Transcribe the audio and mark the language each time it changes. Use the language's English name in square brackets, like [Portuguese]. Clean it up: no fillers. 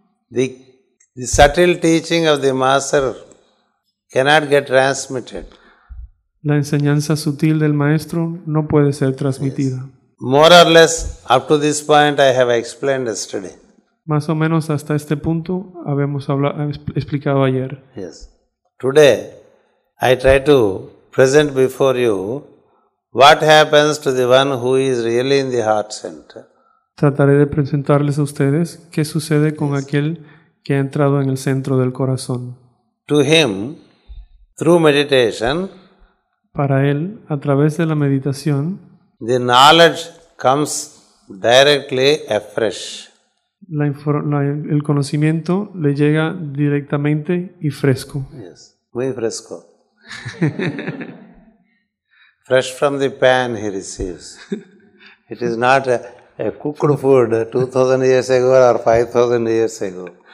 [English] the subtle teaching of the Master cannot get transmitted. [Spanish] la enseñanza sutil del Maestro no puede ser transmitida. [English] More or less, up to this point, I have explained yesterday. [Spanish] Más o menos hasta este punto habíamos explicado ayer. [English] Yes. Today, I try to present before you what happens to the one who is really in the heart center. [Spanish] Trataré de presentarles a ustedes qué sucede con aquel que ha entrado en el centro del corazón. [English] To him, through meditation, [Spanish] Para él, a través de la meditación, [English] the knowledge comes directly afresh. [Spanish] El conocimiento le llega directamente y fresco. [English] Yes, [Spanish] muy fresco. [English] Fresh from the pan he receives. It is not a cooked food 2000 years ago or 5000 years ago.